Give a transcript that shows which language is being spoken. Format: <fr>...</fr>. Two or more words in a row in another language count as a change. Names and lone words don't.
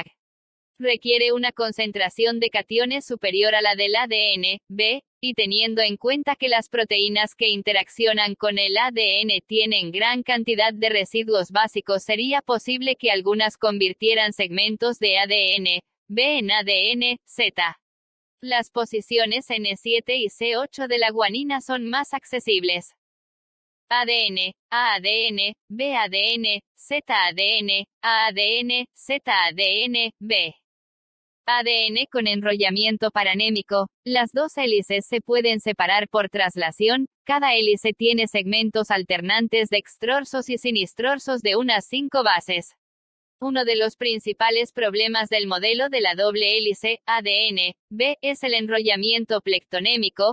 <es>Requiere una concentración de cationes superior a la del ADN, B, y teniendo en cuenta que las proteínas que interaccionan con el ADN tienen gran cantidad de residuos básicos, sería posible que algunas convirtieran segmentos de ADN, B en ADN, Z. Las posiciones N7 y C8 de la guanina son más accesibles. ADN, AADN, BADN, ZADN, AADN, ZADN, B. ADN con enrollamiento paranémico. Las dos hélices se pueden separar por traslación. Cada hélice tiene segmentos alternantes dextrorsos y sinistrorsos de unas 5 bases. Uno de los principales problemas del modelo de la doble hélice, ADN, B, es el enrollamiento plectonémico.</es>